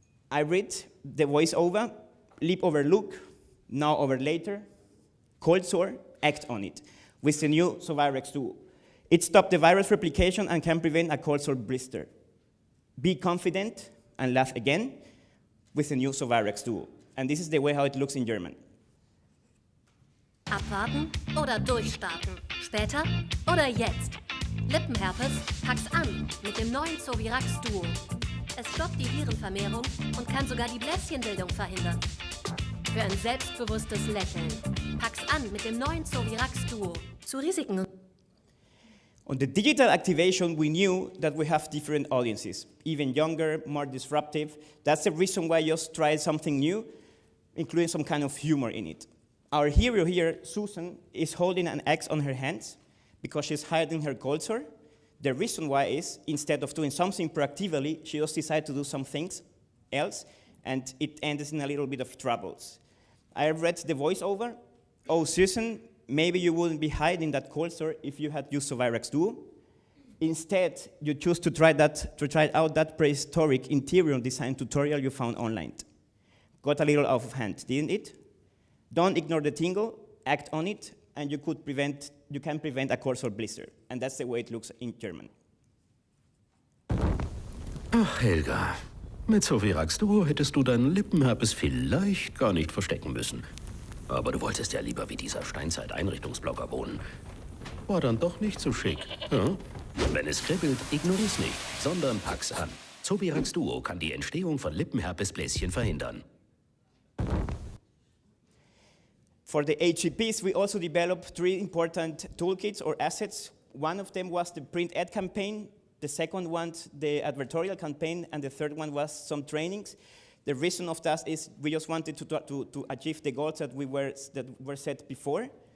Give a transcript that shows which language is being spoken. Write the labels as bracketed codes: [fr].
[en] I read the voiceover, leap over look, now over later, cold sore, act on it, with the new Sovirex Duo. It stopped the virus replication and can prevent a cold sore blister. Be confident and laugh again with the new Sovirex Duo. And this is the way how it looks in German. [de] Abwarten oder durchstarten? Später oder jetzt? Lippenherpes, pack's an mit dem neuen Sovirex Duo. Es stoppt die Virenvermehrung und kann sogar die Bläschenbildung verhindern. Für ein selbstbewusstes Lächeln. Pack's an mit dem neuen Sovirex Duo. Zu Risiken. [en] On the digital activation, we knew that we have different audiences, even younger, more disruptive. That's the reason why I just tried something new, including some kind of humor in it. Our hero here, Susan, is holding an axe on her hands because she's hiding her cold sore. The reason why is, instead of doing something proactively, she just decided to do some things else, and it ends in a little bit of troubles. I read the voiceover. Oh, Susan, maybe you wouldn't be hiding that cold sore if you had used Sovirex Duo. Instead, you choose to try out that prehistoric interior design tutorial you found online. Got a little out of hand, didn't it? Don't ignore the tingle, act on it, and you can prevent a cold sore blister. And that's the way it looks in German. [de] Ach, Helga, mit Sovirex Duo hättest du deinen Lippenherpes vielleicht gar nicht verstecken müssen. Aber du wolltest ja lieber wie dieser Steinzeit-Einrichtungsblocker wohnen. War dann doch nicht so schick. Ja? Wenn es kribbelt, ignorier's nicht, sondern pack's an. Sovirex Duo kann die Entstehung von Lippenherpesbläschen verhindern. [en] For the HCPs, we also developed 3 important toolkits or assets. One of them was the print ad campaign, the second one, the advertorial campaign, and the third one was some trainings. The reason of that is we just wanted to achieve the goals that were set before.